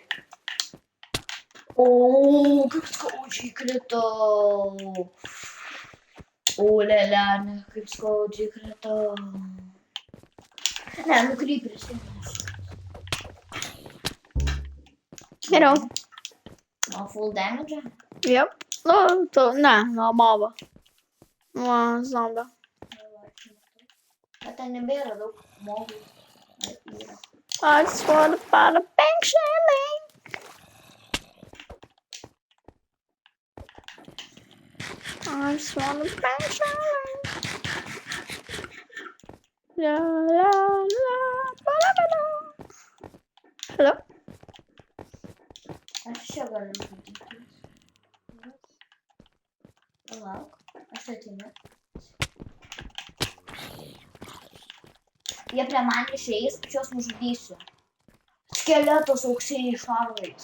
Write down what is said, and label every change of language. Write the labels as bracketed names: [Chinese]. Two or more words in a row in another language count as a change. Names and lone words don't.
[Lithuanian] O, kaip skaudžiai kritau. O, lelene, kaip skaudžiai kritau. Ne, creeperis. Geriau. [English] O full damage? Yep. [Lithuanian] Ne, nuo mobo. Nuo zombio. Bet ten nebėra daug mobų. [English] I just want to find a bank sailing. I just want a bank sailing. La la la ba la ba la. Hello? [Lithuanian] Aš čia galiu žudyti. Palauk, aš ateinu. Jie prie man išeis, aš juos nužudysiu. Skeletas auksiniais šarvais.